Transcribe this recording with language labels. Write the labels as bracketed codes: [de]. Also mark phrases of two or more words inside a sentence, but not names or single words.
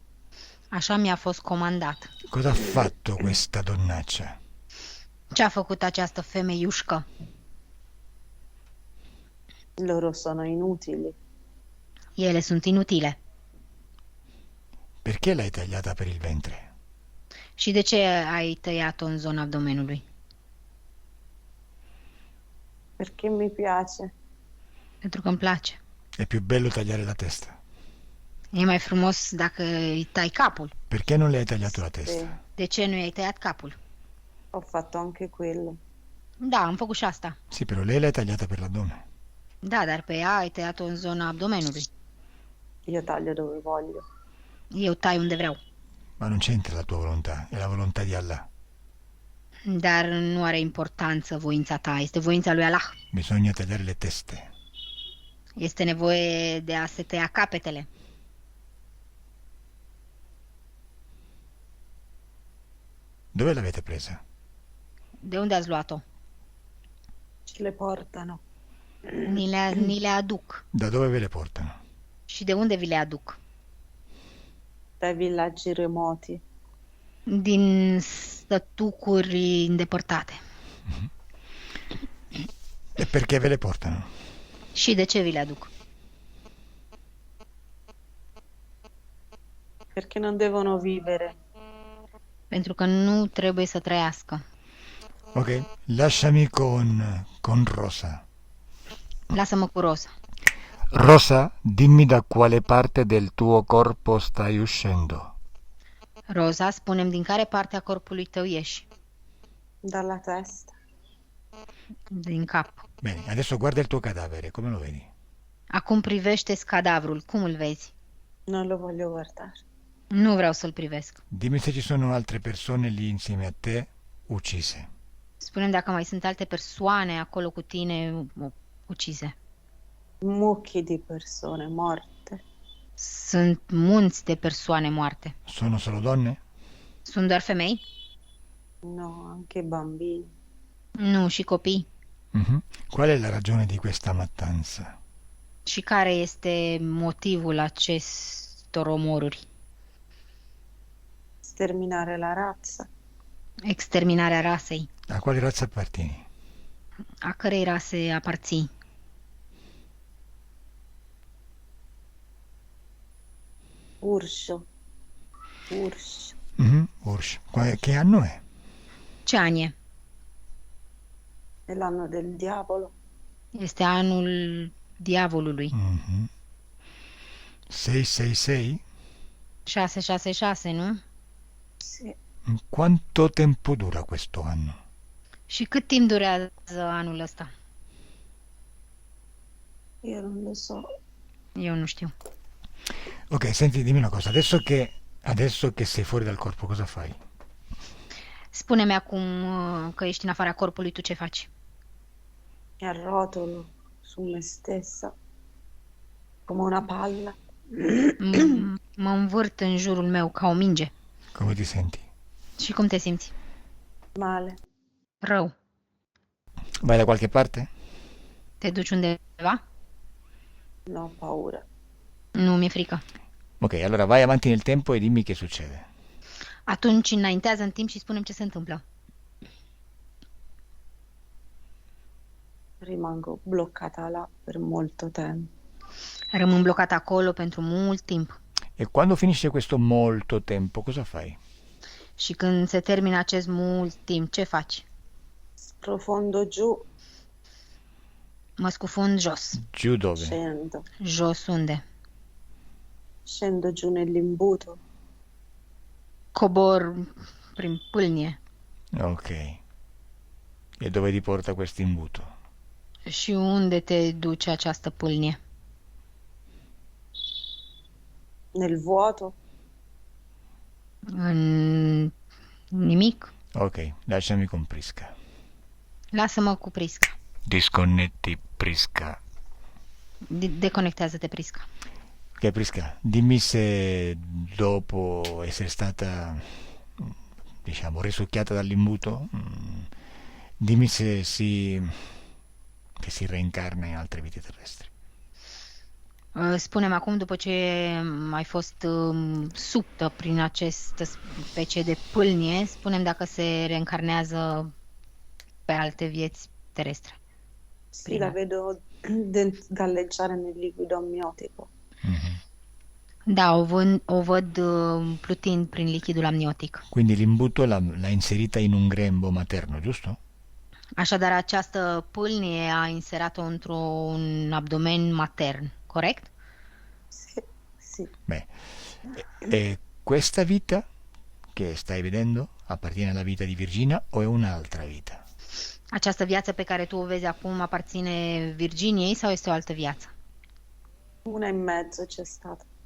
[ro] Așa mi-a fost comandat. [it] Cosa ha fatto questa donnaccia? [ro] Ce a făcut această femeiușcă? [it] Loro sono inutili. [ro] Ele sunt inutile. [it] Perché l'hai tagliata per il ventre? [ro] Și de ce ai tăiat-o în zona abdomenului? [it] Perché mi piace. [ro] Pentru că îmi place. [it] È più bello tagliare la testa. [ro] E mai frumos dacă îi tai capul. [it] Perché non le hai tagliato la testa? Sì, [ro] De ce nu i-ai tăiat capul? [it] ho fatto anche quello. [ro] Da, am făcut și asta. [it] Sì, però lei l'hai tagliata per l'addome. [ro] Da, dar pe ea ai tăiat-o în zona abdomenului. [it] Io taglio dove voglio. [ro] Eu tai unde vreau. [it] Ma non c'entra la tua volontà, è la volontà di Allah. [ro] Dar nu are importanță voința ta, este voința lui Allah. [it] Bisogna tagliare le teste. [ro] Este nevoie de a se tăia capetele. [it] Dove l'avete presa? [ro] De unde ați luat-o? [it] Ce le portano. [ro] Ni le aduc. [it] Da dove ve le portano? [ro] Și de unde vi le aduc? [it] Dai villaggi remoti. [ro] Din stătucuri îndepărtate. [it] E perché ve le portano? [ro] Și de ce vi le aduc? [it] Perché non devono vivere. [ro] Pentru că nu trebuie să trăiască. [it] Ok, lasciami con Rosa. [ro] Lasă-mă cu Rosa. [it] Rosa, dimmi da quale parte del tuo corpo stai uscendo. [ro] Rosa, spune-mi din care parte a corpului tău ieși? [it] Dalla testa. [ro] Din cap. [it] Bene, adesso guarda il tuo cadavere, come lo vedi? [ro] Acum privește-ți cadavrul. Cum îl vezi? [it] Non lo voglio guardare. [ro] Nu vreau să-l privesc. [it] Dimmi se ci sono altre persone lì insieme a te uccise. [ro] Spune-mi dacă mai sunt alte persoane acolo cu tine ucise. [it] Mucchi di persone morte. [ro] Sunt munți de persoane moarte. [it] Sono solo donne? [ro] Sunt doar femei? [it] No, anche bambini. [ro] Nu, și copii. [it] Qual è la ragione di questa mattanza? [ro] Și care este motivul acestor omoruri? [it] Sterminare la razza. [ro] Exterminarea rasei. [it] A quale razza appartieni? [ro] A cărei rase aparții? Urșo. Urș. Urș. [it] Che anno è? [ro] Ce an e? [it] È l'anno del diavolo. [ro] Este anul diavolului. 666? 666, nu? [it] Sì. Quanto tempo dura questo anno? [ro] Și cât timp durează anul ăsta? [it] Io non lo so. [ro] Eu nu știu. [it] Ok, senti, dimmi una cosa. Adesso che sei fuori dal corpo, cosa fai? [ro] Spune-mi acum că ești în afara corpului, tu ce faci? [it] Mi arrotolo su me stessa come una palla. [ro] Mă învârt în jurul meu ca o minge. [it] Come ti senti? [ro] Și cum te simți? [it] Male. [ro] Rău. [it] Vai da qualche parte? [ro] Te duci undeva? [it] No, ho paura. [ro] Nu mi-e frică. [it] Ok, allora vai avanti nel tempo e dimmi che succede. [ro] Atunci înaintează în timp și spune-mi ce se întâmplă. [it] Rimango bloccata là per molto tempo. [ro] Rămân blocat acolo pentru mult timp. [it] E quando finisce questo molto tempo, cosa fai? [ro] Și când se termină acest mult timp, ce faci? [it] Sprofondo giù, [ro] Mă scufund jos. [it] Giù dove? scendo. [ro] Jos unde? [it] Scendo giù nell'imbuto. [ro] Cobor prin pâlnie. [it] Ok. E dove ti porta questo imbuto? [ro] Și unde te duce această pâlnie? [it] Nel vuoto. [ro] În nimic. [it] Ok, lasciami con Prisca. [ro] Lasă-mă cu Prisca. [it] Disconnetti Prisca. [ro] Deconectează-te, Prisca. [it] Ok, Prisca, dimmi se dopo essere stata, diciamo, risucchiata dall'imbuto, dimmi se che si reincarna in altre vite terrestri. [ro] Spune-mi acum, după ce ai fost suptă prin această specie de pâlnie, spune-mi dacă se reîncarnează pe alte vieți terestre. [it] Sì, la vedo galleggiare nel liquido amniotico. [ro] Da, o văd plutind prin lichidul amniotic. [it] Quindi l'imbuto l'ha inserita in un grembo materno, giusto? [ro] Așadar, această pâlnie a inserat-o într-un abdomen matern, corect? [it] Sì, sì. Beh, e questa vita che stai vedendo appartiene alla vita di Virginia o è un'altra vita? [ro] Această viață pe care tu o vezi acum aparține Virginiei sau este o altă viață? [it] Una in mezzo c'è stata.